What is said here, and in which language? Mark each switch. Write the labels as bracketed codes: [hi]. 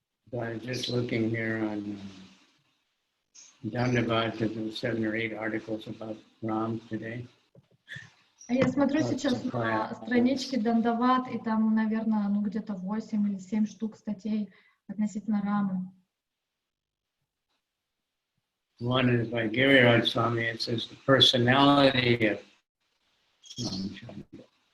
[en] So I'm just looking here on Dandavad, there's 7 or 8 articles about Ram today. [ru] Я смотрю сейчас на страничке Дандават, и там, наверное, ну где-то 8 или 7 штук статей относительно Рамы. [en] One is by Giriraj Swami. It says the personality of Ramachandra.